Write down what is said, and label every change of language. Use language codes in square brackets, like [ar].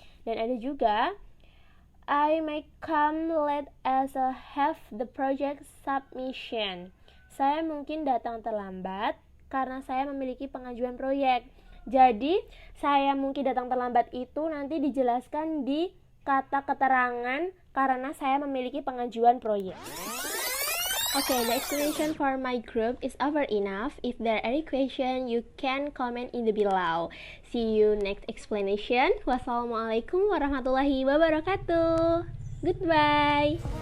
[id] Dan ada juga [en] I may come late as I have the project submission. [id] Saya mungkin datang terlambat karena saya memiliki pengajuan proyek. Jadi, saya mungkin datang terlambat itu nanti dijelaskan di kata keterangan karena saya memiliki pengajuan proyek. [en] Okay, the explanation for my group is over enough. If there are any question, you can comment in the below. See you next explanation. Wassalamualaikum warahmatullahi wabarakatuh. Goodbye.